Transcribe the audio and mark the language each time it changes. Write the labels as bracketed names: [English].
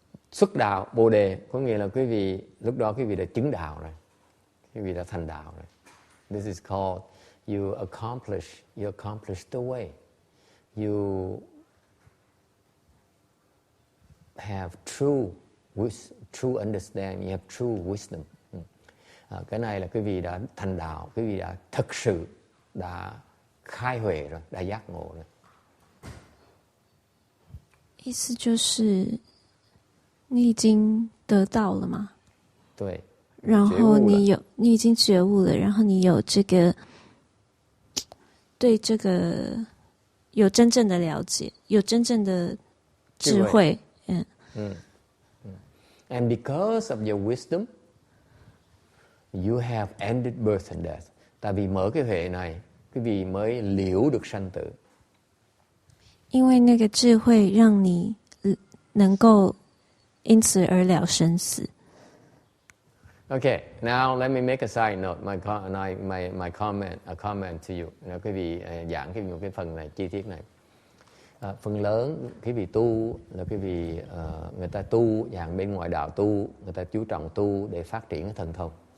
[Vietnamese] Xuất đạo Bồ đề có nghĩa là lúc đó quý vị đã chứng đạo rồi, quý vị đã thành đạo rồi. [English] This is called you accomplish the way. You have true understanding, you have true wisdom. [Vietnamese] Cái này là quý vị đã thành đạo, quý vị đã thực sự đã khai huệ rồi, đã giác ngộ rồi. [Chinese] 意思就是你已经得到了嘛？对。然后你已经觉悟了，然后你有这个对这个有真正的了解，有真正的智慧。 [English] And because of your wisdom, you have ended birth and death. [Vietnamese] Tại vì mở cái huệ này, quý vị mới liễu được sanh tử. [Chinese] 因为那个智慧让你能够因此而了生死。 [English] Okay, now let me make a side note, my comment, a comment to you. [Vietnamese] Quý vị giảng cái phần này, chi tiết này. Phần lớn quý vị tu là quý vị người ta tu dạng bên ngoài đạo tu, người ta chú trọng tu để phát triển cái thần thông.